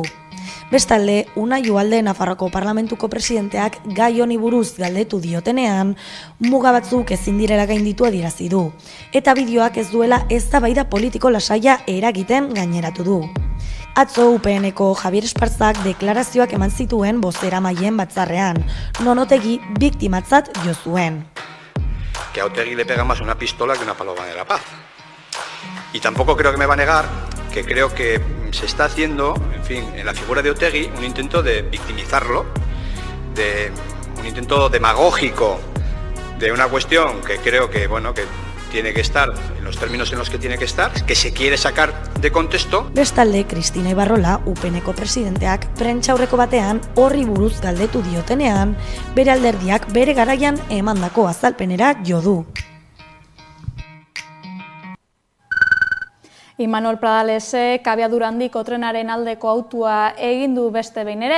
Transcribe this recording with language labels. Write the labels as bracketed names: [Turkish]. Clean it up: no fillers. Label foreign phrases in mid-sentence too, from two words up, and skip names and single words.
[Basque] Bestalde, Unai Ugalde Nafarroko Parlamentuko presidenteak gai honi buruz galdetu diotenean, muga batzuk ezin direla gainditu adierazi du, eta bideoak ez duela eztabaida politiko lasaia eragiten gaineratu du. Atzo UPNeko Javier Espartzak deklarazioak eman zituen bozeramaileen batzarrean, non Otegi biktimatzat jo zuen. [Spanish] Que a Otegi le pega más una pistola que una paloma de la paz. Y tampoco creo que me va a negar que creo que se está haciendo, en fin, en la figura de Otegi, un intento de victimizarlo, un intento demagógico de una cuestión que creo que, bueno, que tiene que estar en los términos en los que tiene que estar, que se quiere sacar de contexto. [Basque] Bestalde, Kristina Ibarrola, UPNeko presidenteak, prentsaurreko batean horri buruz galdetu diotenean, bere alderdiak bere garaian emandako azalpenera jo du. Imanol Pradalesek abiadura handiko trenaren aldeko autua egin du beste behin ere.